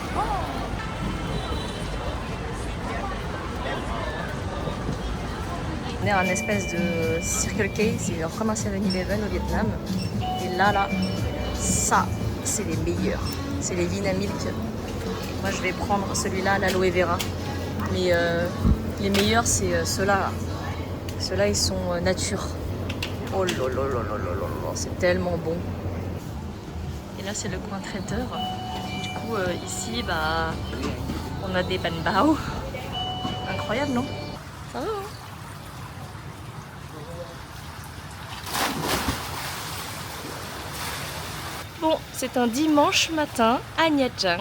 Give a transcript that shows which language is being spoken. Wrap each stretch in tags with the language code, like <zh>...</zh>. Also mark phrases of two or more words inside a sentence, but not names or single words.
<fr>On est à un espèce de Circle K, c'est genre comme un 7-Eleven au Vietnam. Et là, ça, c'est les meilleurs. C'est les Vina Milk. Moi, je vais prendre celui-là, l'aloe vera. Mais les meilleurs, c'est ceux-là. Ceux-là, ils sont nature. Oh là là là là là là là, c'est tellement bon. Et là, c'est le coin traiteur. Du coup, ici, bah, on a des</fr> <vi>ban bao.</vi> <fr>Incroyable, non? Ça va, hein? Bon, c'est un dimanche matin à Nha Trang.</fr>